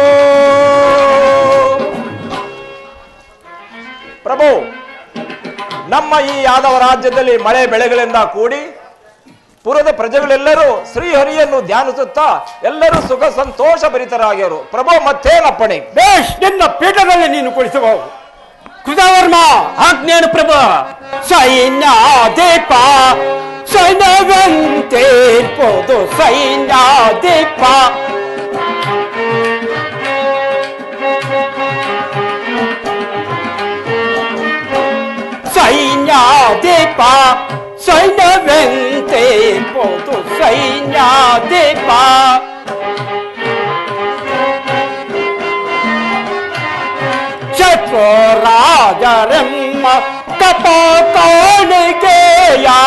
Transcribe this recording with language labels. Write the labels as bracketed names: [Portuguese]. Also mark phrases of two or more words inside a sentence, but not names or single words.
[Kannada] ಪ್ರಭು, ನಮ್ಮ ಈ ಯಾದವ ರಾಜ್ಯದಲ್ಲಿ ಮಳೆ ಬೆಳೆಗಳಿಂದ ಕೂಡಿ ಪುರದ ಪ್ರಜೆಗಳೆಲ್ಲರೂ ಶ್ರೀಹರಿಯನ್ನು ಧ್ಯಾನಿಸುತ್ತಾ ಎಲ್ಲರೂ ಸುಖ ಸಂತೋಷ ಭರಿತರಾಗಿರು. ಪ್ರಭು, ಮತ್ತೇನಪ್ಪಣೆ? ಬೇಷ್, ನಿನ್ನ ಪೀಠದಲ್ಲಿ ನೀನು ಕುಳಿಸಬಹುದು. ಕೃತವರ್ಮ ಆಜ್ಞೇನು ಪ್ರಭು. ಸೈನ್ಯಾಧಿಪ ಸೈನ್ಯವಂತೆ ಪೋದು ಸೈನ್ಯಾಧಿಪ ಸೈನ್ಯಾಧಿಪ ಸೈನ್ಯವಂತೆ ಪೋದು ಸೈನ್ಯಾಧಿಪ ಶತ್ರು ರಾಜರೆಮ್ಮ ಕಪಕಾಣಿಕೆಯ